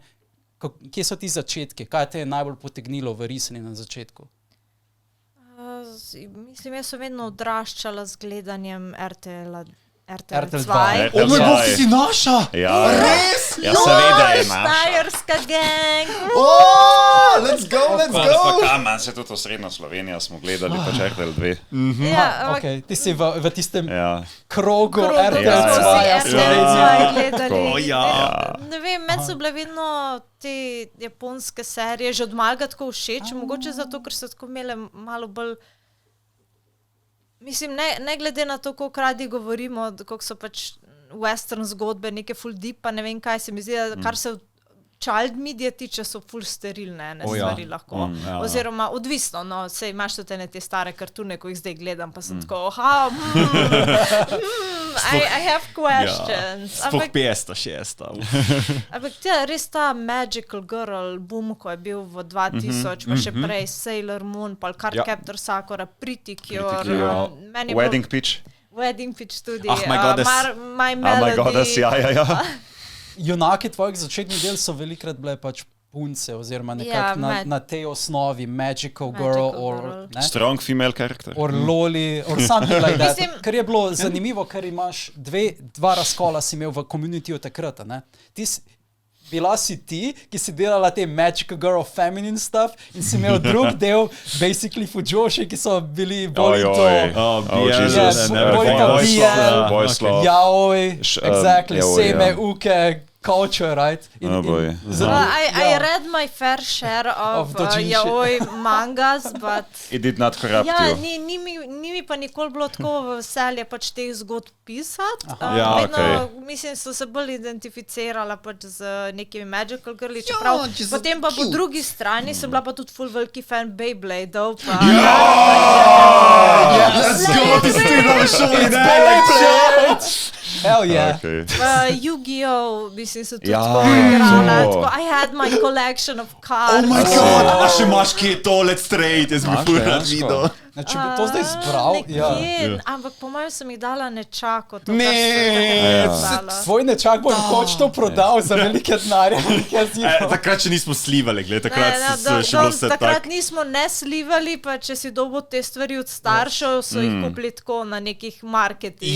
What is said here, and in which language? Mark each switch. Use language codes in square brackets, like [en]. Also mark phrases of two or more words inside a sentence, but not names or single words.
[sl] Kje so ti začetki? Kaj te je najbolj potegnilo v risanje na začetku? Mislim, jaz sem vedno odraščala z gledanjem RTL 2. O moj bog, ti si naša! Ja, res? Ja, seveda je naša. Štajerska gang! [en] Let's go! [sl] Manj se tudi v srednjo Slovenijo smo gledali, pač RTL 2. Ja, Okay. Ti si v tistem Ja. krogu RTL smo si 2 Slovenije. gledali. Ja. Ne vem, meni so bile vedno te japonske serije že od malega tako všeč, mogoče zato, ker so tako imele malo bolj. Mislim, ne glede na to, koliko radi govorimo, koliko so pač western zgodbe, neke full deep, pa ne vem kaj se mi zdi, kar se [en] child media [sl] tiče, so full sterilne stvari lahko. Oziroma, odvisno, no, sej imaš tudi te stare kartune, ko jih zdaj gledam, pa sem tako, [en] I have questions. [sl] Sploh 500, 600. Ampak res ta [en] Magical Girl boom, [sl] ko je bil v 2000, pa še prej Sailor Moon, pa Cardcaptor Sakura, Pretty Cure, Wedding Pitch. Wedding Pitch tudi, My Goddess. My Melody. My Goddess, ja. Junaki tvojih začetnih del so velikrat bile pač punce, oziroma nekako na tej osnovi [en] Magical Girl, or Strong female character. Or Loli, or something like that. [sl] Ker je bilo zanimivo, ker imaš dva razkola si imel v communityju takrat, ne? Bila si ti, ki si delala te [en] Magical Girl feminine stuff [sl] in si imel drug del, basically Fujoshi, ki so bili bolj yaoi, [en] exactly, seme, uke, culture, right? I read my fair share of yaoi mangas, but It did not corrupt [sl] ja, [en] you. [sl] Ni mi pa nikoli bilo tako veselje pač teh zgodb pisati. okay. Mislim, so se bolj identificirala pač z nekimi [en] Magical Girli, [sl] čeprav potem pa po drugi strani sem bila pa tudi full veliki fan Beybladeov. [en] Let's go! [sl] Ti si ti šoli, [en] Hell yeah. Okay. Yu-Gi-Oh! [sl] Mislim, so tudi tako igrala. [en] I had my collection of cards. Oh my god, [sl] a še imaš kje to, [en] let's trade, [sl] jaz bi ful rad videl. Če bi to zdaj zbral, ampak po mojem sem jih dala nečako. Tvoj nečak bo nekoč to prodal za velike denarje. Takrat še nismo slivali, takrat še bilo vse tako. Takrat nismo ne slivali, pa če si dobil te stvari od staršev, so jih kupili tako na nekih marketih.